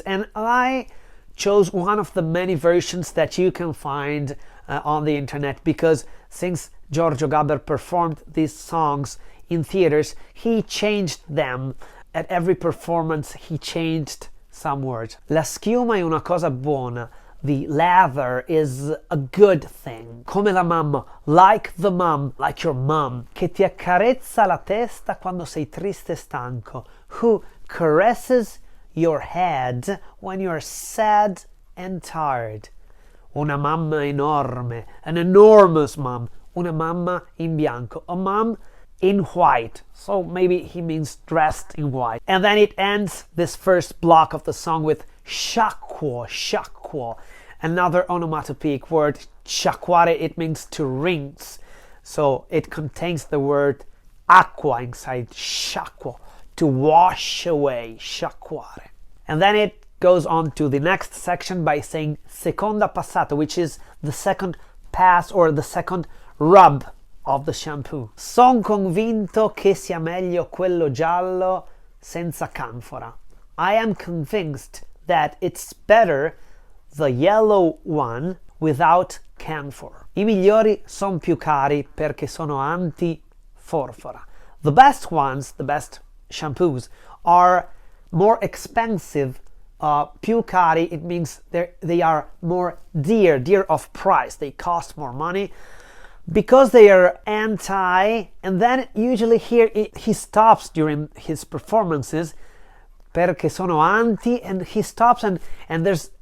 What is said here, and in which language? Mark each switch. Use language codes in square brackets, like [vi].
[en] And I chose one of the many versions that you can find on the internet, because since Giorgio Gaber performed these songs in theaters, he changed them. At every performance, he changed some words. [it] La schiuma è una cosa buona. [en] The lather is a good thing. [it] Come la mamma, [en] like the mom, like your mom. [it] Che ti accarezza la testa quando sei triste e stanco. [en] Who caresses your head when you're sad and tired. [it] Una mamma enorme, [en] an enormous mom. [it] Una mamma in bianco, [en] a mom in white. So maybe he means dressed in white. And then it ends this first block of the song with sciacquo, sciacquo. Another onomatopoeic word, sciacquare, it means to rinse. So it contains the word acqua inside, sciacquo, to wash away, sciacquare. And then it goes on to the next section by saying [it] seconda passata, [en] which is the second pass or the second rub of the shampoo. [it] Son convinto che sia meglio quello giallo senza canfora. [en] I am convinced that it's better the yellow one without camphor. [it] I migliori son più cari perché sono anti-forfora. [en] The best ones, the best shampoos, are more expensive. [it] Più cari, [en] it means they are more dear of price. They cost more money because they are anti. And then usually here he stops during his performances [it] perché sono anti, [en] and he stops and there's